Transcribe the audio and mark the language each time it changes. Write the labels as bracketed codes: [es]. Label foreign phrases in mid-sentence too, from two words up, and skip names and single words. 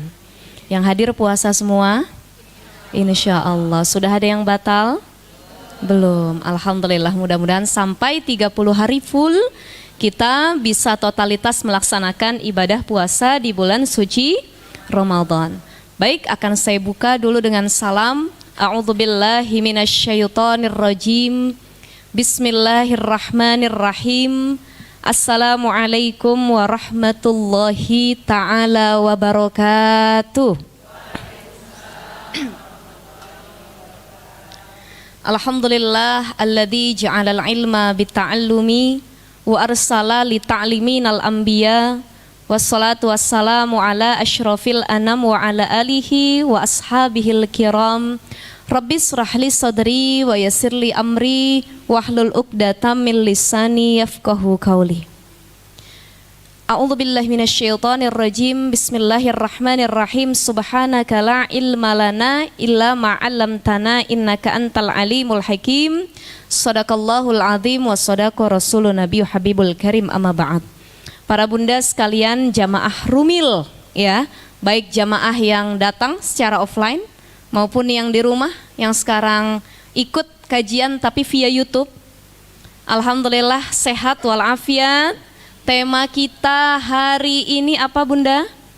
[id] Yang hadir puasa semua? [ar] إن شاء الله. [id] Sudah ada yang batal? Belum. Alhamdulillah, mudah-mudahan sampai 30 hari full kita bisa totalitas melaksanakan ibadah puasa di bulan suci Ramadan. Baik, akan saya buka dulu dengan salam. [ar] أعوذ بالله من الشيطان الرجيم. بسم الله الرحمن الرحيم. السلام عليكم ورحمة الله تعالى وبركاته. الحمد لله الذي جعل العلم بالتعلم وأرسل لتعليمنا الأنبياء. والصلاة والسلام على أشرف الأنام وعلى آله وأصحابه الكرام. رب اشرح لي صدري ويسر لي أمري واحلل عقدة من لساني يفقهوا قولي. أعوذ بالله من الشيطان الرجيم. Bismillahirrahmanirrahim. سبحانك لا علم لنا إلا ما علمتنا إنك أنت العليم الحكيم. صدق الله العظيم وصدق الرسول النبي الحبيب الكريم، أما بعد. [id] Para bunda sekalian, jamaah Rumil ya, baik jamaah yang datang secara offline maupun yang di rumah yang sekarang ikut kajian tapi via YouTube. Alhamdulillah sehat walafiat. Tema kita hari ini apa bunda?